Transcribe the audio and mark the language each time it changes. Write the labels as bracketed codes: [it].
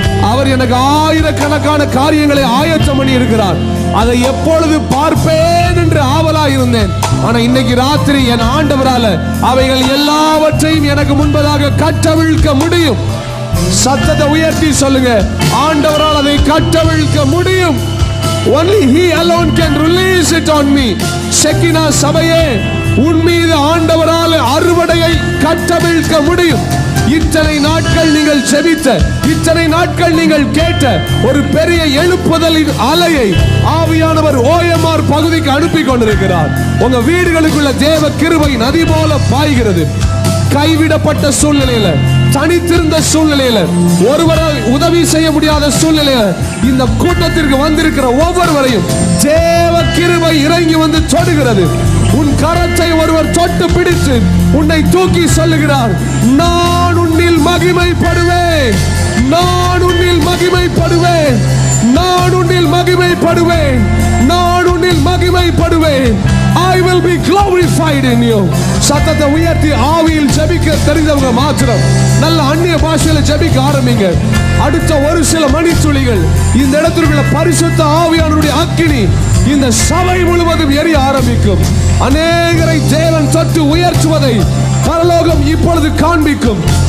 [ta] அவர் எனக்கு ஆயிரக்கணக்கான காரியங்களை ஆயத்தம் பண்ணி இருக்கிறார். அதை எப்பொழுது பார்ப்பேன் என்று ஆவலா இருந்தேன். ஆனா இன்னைக்கு ராத்திரி என் ஆண்டவரால அவைகள் எல்லாவற்றையும் எனக்கு முன்பதாக கட்டவிழ்க்க முடியும். சத்தத்தை உயர்த்தி சொல்லுங்க, ஆண்டவரால் அதை கட்டவிழ்க்க முடியும். [en] Only he alone can release it on me. [ta] Shekinah சபையே, உன் மீது ஆண்டவரால் அறுவடையை கட்டவிழ்க்க முடியும். இத்தனை நாட்கள் நீங்கள் செபித்த, இத்தனை நாட்கள் நீங்கள் கேட்ட ஒரு பெரிய எழுப்புதலின் அலையை ஆவியானவர் OMR பகுதிக்கு அனுப்பி கொண்டிருக்கிறார். உங்க வீடுகளுக்குள்ள தேவ கிருபை நதி போல பாய்கிறது. கைவிடப்பட்ட சூழ்நிலையில, தனித்திருந்த சூழ்நிலையில, ஒருவரால் உதவி செய்ய முடியாத சூழ்நிலையில இந்த கூட்டத்திற்கு வந்திருக்கிற ஒவ்வொருவரையும் தேவ கிருபை இறங்கி வந்து தொடுகிறது. உன் கரத்தை ஒருவர் தொட்டு பிடித்து உன்னை தூக்கி சொல்லுகிறார், நான் உன்னில் மகிமைப்படுவேன். நான் உன்னில் மகிமைப்படுவேன். நான் உன்னில் மகிமைப்படுவேன். நான் உன்னில் மகிமைப்படுவேன். [en] I will be glorified in you. [ta] சத்தத்தை உயர்த்தி ஆவியில் ஜெபிக்க தெரிந்தவங்க மாத்திரம் நல்ல அந்நிய பாஷையில ஜெபிக்க ஆரம்பிங்க. அடுத்த ஒரு சில மணித்துளிகள் இந்த இடத்திற்குள்ள பரிசுத்த ஆவியானவருடைய அக்கினி இந்த சபை முழுவதும் எரிய ஆரம்பிக்கும். அநேகரை தேவன் தொட்டு உயர்த்துவதை பரலோகம் இப்பொழுது காண்பிக்கும்.